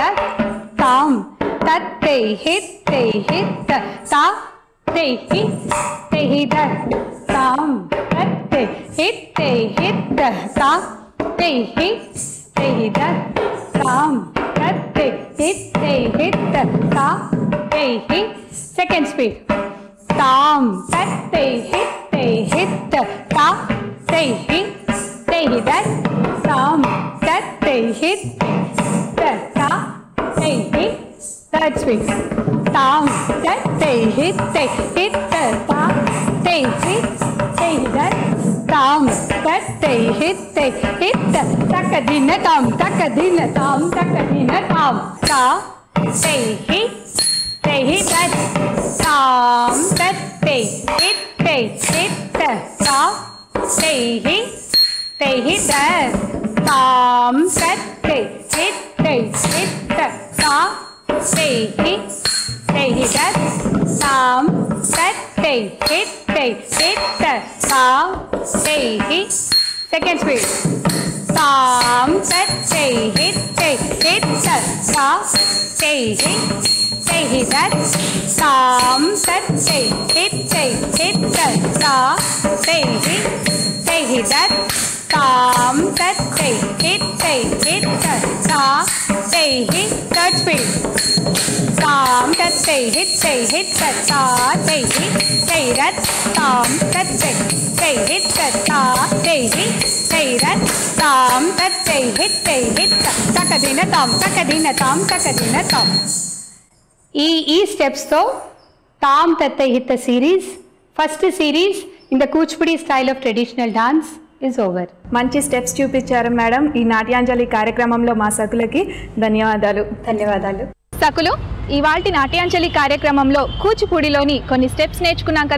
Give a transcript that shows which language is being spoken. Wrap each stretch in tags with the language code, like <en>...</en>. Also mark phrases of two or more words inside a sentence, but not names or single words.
<en>తామ్ తత్తే హిట్టే హిట్ తా తే హిట్ తే హిద. తామ్ తత్తే హిట్టే హిట్ తా తే హిట్ తే హిద. తామ్ తత్తే హిట్టే హిట్ తా తే హిట్. Second speed. Tam tatte hitte hit ta te hit te hit. Tam tatte hit ta te hit. Third speed. Tam tatte hitte hit ta te hit te hit. Tam tatte hitte hit takadina tam takadina tam ta te hit. Say hit that. Tam tatte hitte hit ta say hit that. Tam tatte hitte hit ta say hit that. Tam tatte hitte hit ta say hit. Second speed. Tam tatte hitte hit ta say hit. Say hit that. Tam tatte hitte hit ta say hit that. Tam tatte hitte hit ta say hit. Third speed. Tam tatte hitte hit ta say hit say that. Tam tatte hit ta say hit say that. Tam tatte hitte hit takadina tam takadina tam. ఈ స్టెప్స్తో తామ్ తత్తే హిత series first series in the Kuchipudi style of traditional dance is over.</en> <te>మంచి స్టెప్స్ చూపించారు మేడం. ఈ నాట్యాంజలి కార్యక్రమంలో మా సకులకి ధన్యవాదాలు. సకులు, ఇవాల్టి నాట్యాంజలి కార్యక్రమంలో కూచిపూడిలోని కొన్ని స్టెప్స్ నేర్చుకున్నాం కదా.</te>